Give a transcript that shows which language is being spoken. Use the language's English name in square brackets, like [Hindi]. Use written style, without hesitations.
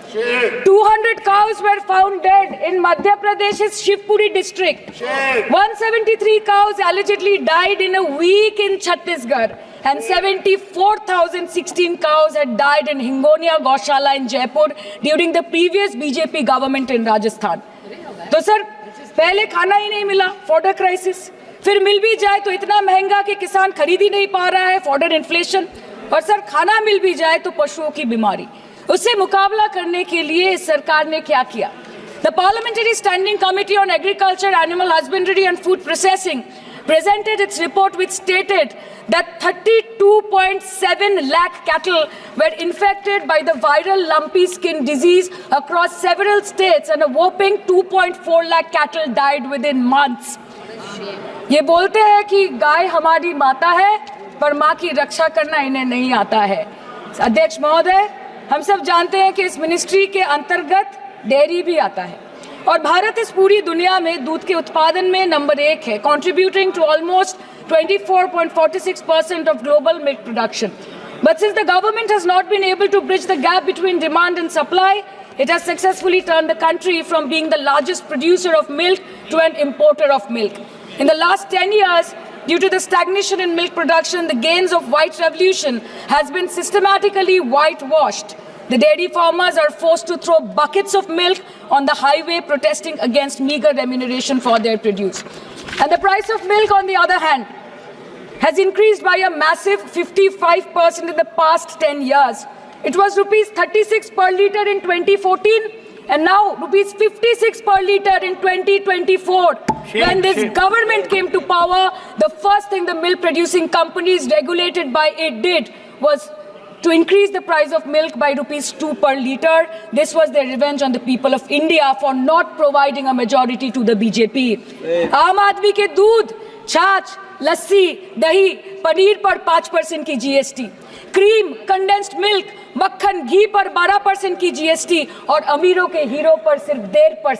[English] 200 cows were found dead in Madhya Pradesh's Shivpuri district. 173 cows allegedly died in a week in Chhattisgarh. And 74,016 cows had died in Hingonia Goshala in Jaipur during the previous BJP government in Rajasthan. [Hindi] तो sir, पहले खाना ही नहीं मिला, fodder crisis. फिर मिल भी जाए तो इतना महंगा कि किसान खरीद ही नहीं पा रहा है, फॉडर इन्फ्लेशन. और सर, खाना मिल भी जाए तो पशुओं की बीमारी. उससे मुकाबला करने के लिए इस सरकार ने क्या किया? [English] The Parliamentary Standing Committee on Agriculture, Animal Husbandry and Food Processing presented its report which stated that 32.7 lakh cattle were infected by the viral lumpy skin disease across several states and a whopping 2.4 lakh cattle died within months. [Hindi] ये बोलते हैं कि गाय हमारी माता है पर माँ की रक्षा करना इन्हें नहीं आता है. अध्यक्ष महोदय, हम सब जानते हैं कि इस मिनिस्ट्री के अंतर्गत डेयरी भी आता है और भारत इस पूरी दुनिया में दूध के उत्पादन में नंबर 1 है, [English] contributing to almost 24.46% of global milk production. But since the government has not been able to bridge the gap between demand and supply, it has successfully turned the country from being the largest producer of milk to an importer of milk. In the last 10 years, due to the stagnation in milk production, the gains of white revolution has been systematically whitewashed. The dairy farmers are forced to throw buckets of milk on the highway protesting against meager remuneration for their produce. And the price of milk, on the other hand, has increased by a massive 55% in the past 10 years. It was rupees 36 per litre in 2014 and now rupees 56 per litre in 2024. When this government came to power, the first thing the milk producing companies regulated by it did was to increase the price of milk by rupees 2 per litre. This was their revenge on the people of India for not providing a majority to the BJP. [Hindi] आम आदमी के दूध, छाछ, लस्सी, दही, पनीर पर 5% की GST, cream, condensed milk, मक्खन, घी पर 12% की GST और अमीरों के हीरो पर सिर्फ 1.5%